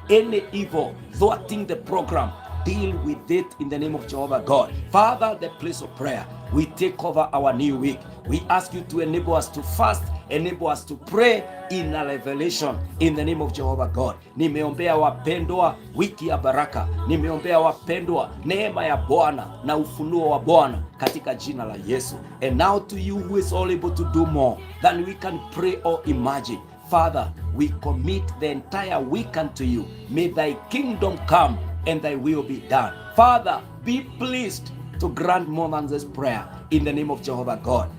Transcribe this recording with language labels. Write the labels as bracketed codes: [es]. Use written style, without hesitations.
[en] Any evil thwarting the program, deal with it in the name of Jehovah God. Father, the place of prayer, we take over our new week. We ask you to enable us to fast, enable us to pray in a revelation in the name of Jehovah God. [sw] Nimeombea wapendwa wiki ya baraka. Nimeombea wapendwa neema ya Bwana na ufunuo wa Bwana katika jina la Yesu. [en] And now to you who is all able to do more than we can pray or imagine. Father, we commit the entire week unto you. May thy kingdom come and thy will be done. Father, be pleased to grant more than this prayer in the name of Jehovah God.